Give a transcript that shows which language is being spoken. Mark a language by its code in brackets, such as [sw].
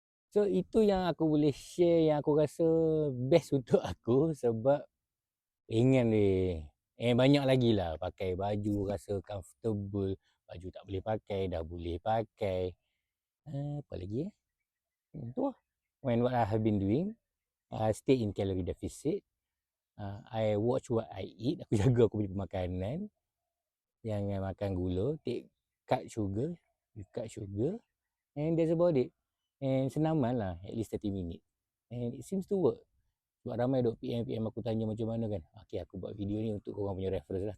[ms] So itu yang aku boleh share yang aku rasa best untuk aku sebab ringan ni. Banyak lagi lah pakai baju rasa comfortable. Baju tak boleh pakai, dah boleh pakai. Apa lagi tu lah. [en] When what I have been doing, I stay in calorie deficit. I watch what I eat. [ms] Aku jaga aku punya pemakanan. Jangan makan gula. [en] Cut sugar. You cut sugar. And that's about it. And [ms] senaman lah. [en] At least 30 minutes. And it seems to work. [ms] Sebab ramai duk PM aku tanya macam mana kan. Okay, aku buat video ni untuk korang punya reference lah.